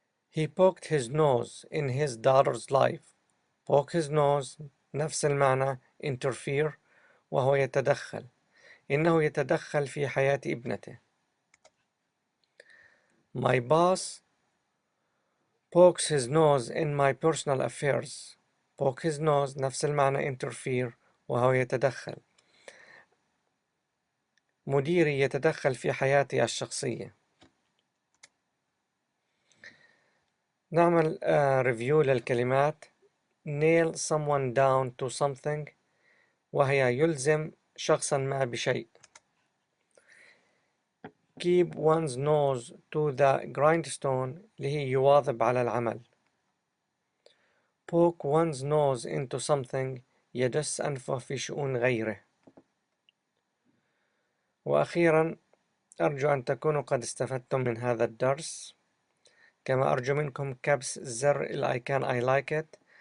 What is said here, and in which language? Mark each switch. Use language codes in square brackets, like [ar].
[en] He poked his nose in his daughter's life. poke his nose [ar] نفس المعنى interfere، وهو يتدخل، إنه يتدخل في حياة ابنته. [en] My boss pokes his nose in my personal affairs. poke his nose [ar] نفس المعنى interfere، وهو يتدخل. مديري يتدخل في حياتي الشخصية. نعمل ريفيو للكلمات. [en] nail someone down to something، [ar] وهي يلزم شخصا ما بشيء. [en] keep one's nose to the grindstone [ar] اللي هي يواظب على العمل. [en] poke one's nose into something [ar] يدس أنفه في شؤون غيره. وأخيرا أرجو أن تكونوا قد استفدتم من هذا الدرس، كما أرجو منكم كبس زر الأيكون [en] I like it